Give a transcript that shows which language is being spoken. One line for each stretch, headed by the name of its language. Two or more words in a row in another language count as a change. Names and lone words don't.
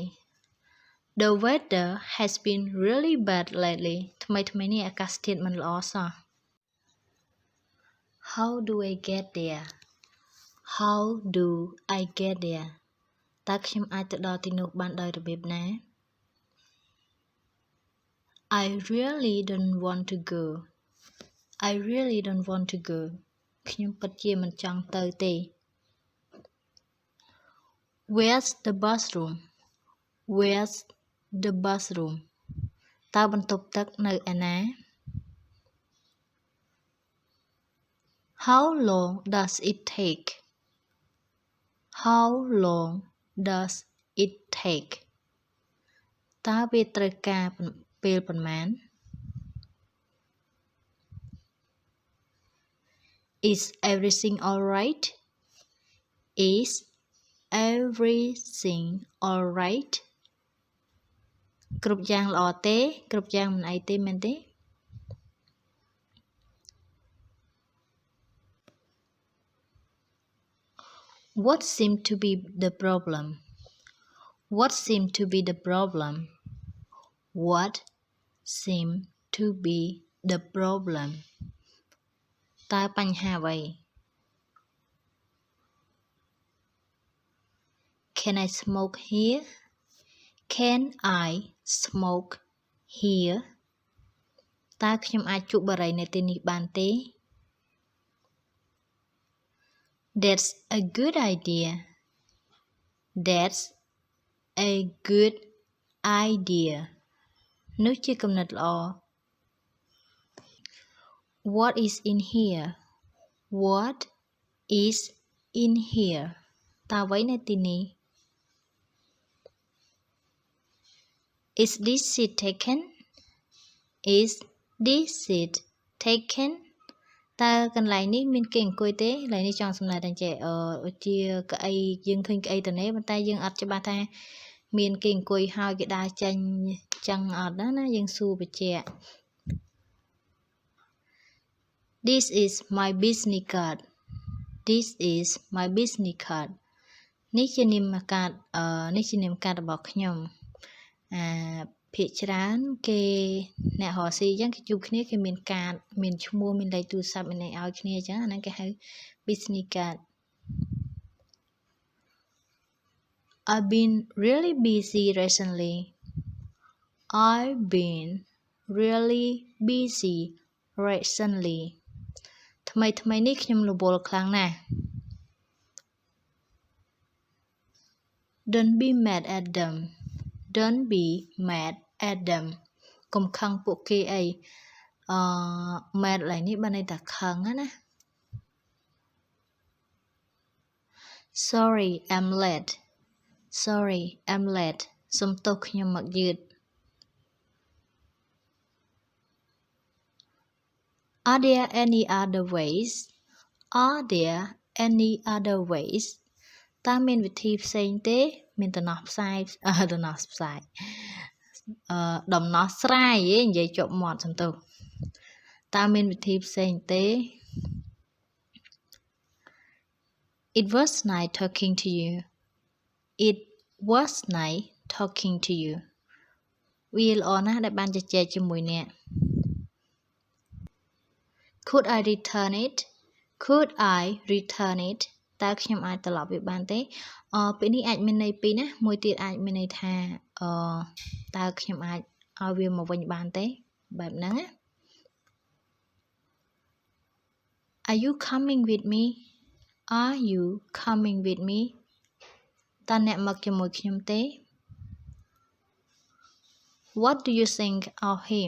English: The weather has been really bad lately.
Khmer: ថ្មីនេះអាកាសធាតុមិនល្អសោះ
English: How do I get there? How do I get there?
Khmer: តើខ្ញុំអាចទៅដល់ទីនោះបានដោយរបៀបណា
English: I really don't want to go. I really don't want to go.
Khmer: ខ្ញុំពិតជាមិនចង់ទៅទេ
English: Where's the bathroom? Where's the bathroom?
Khmer: តើបន្ទប់ទឹកនៅឯណា
English: How long does it take? How long does it take?
Khmer: តើវាត្រូវការពេលប៉ុន្មាន
English: Is everything alright? Is everything alright?
Khmer: គ្រប់យ៉ាងល្អទេគ្រប់យ៉ាងមិនអីទេមែនទេ
English: What seemed to be the problem? What seemed to be the problem? What seemed to be the problem?
Khmer: តើបញ្ហាអ្វី
English: Can I smoke here? Can I smoke here?
Khmer: តើខ្ញុំអាចជក់បារីនៅទីនេះបានទេ
English: That's a good idea. That's a good idea.
Khmer: នោះជាគំនិតល្អ
English: What is in here? What is in here?
Khmer: តើអ្វីនៅទីនេះ
English: Is this seat taken? Is this seat taken?
Khmer: តើកន្លែងនេះមានគេអង្គុយទេកន្លែងនេះចង់សំដៅតែចេះជាកៅអីយើងឃើញកៅអីទៅនេះប៉ុន្តែយើងអត់ច្បាស់ថាមានគេអង្គុយហើយគេដើរចេញចឹងអត់ណាយើងសួរបញ្ជាក់
English: This is my business card. This is my business card.
Khmer: នេះជានាមកាតនេះជានាមកាតរបស់ខ្ញុំភាគច្រើនគេអ្នករកស៊ីអញ្ចឹងគេជួបគ្នាគេមានកាតមានឈ្មោះមានលេខទូរស័ព្ទមានអីឲ្យគ្នាអញ្ចឹងអាហ្នឹងគេហៅ
English: business card. I've been really busy recently. I've been really busy recently.
Khmer: ថ្មីនេះខ្ញុំរវល់ខ្លាំងណាស់
English: Don't be mad at them. Don't be mad at them.
Khmer: កុំខឹងពួកគេអីmad ឡើយនេះបានន័យថាខឹងណា
English: Sorry, I'm late. Sorry, I'm late.
Khmer: សុំទោសខ្ញុំមកយឺត
English: Are there any other ways? Are there any other ways?
Khmer: តើមានវិធីផ្សេងទេមានដំណោះស្រាយដំណោះស្រាយនិយាយជាប់មាត់សំទោសតើមានវិធីផ្សេងទេ
English: It was nice talking to you. It was nice talking to you.
Khmer: វាល្អណាស់ដែលបានជជែកជាមួយអ្នក
English: Could I return it? Could I return it?
Khmer: តើខ្ញុំអាចត្រឡប់វាបានទេពេលនេះអាចមានន័យពីរណាមួយទៀតអាចមានន័យថាតើខ្ញុំអាចឲ្យវាមកវិញបានទេបែបហ្នឹងណា
English: Are you coming with me? Are you coming with me?
Khmer: តើអ្នកមកជាមួយខ្ញុំទេ
English: What do you think of him?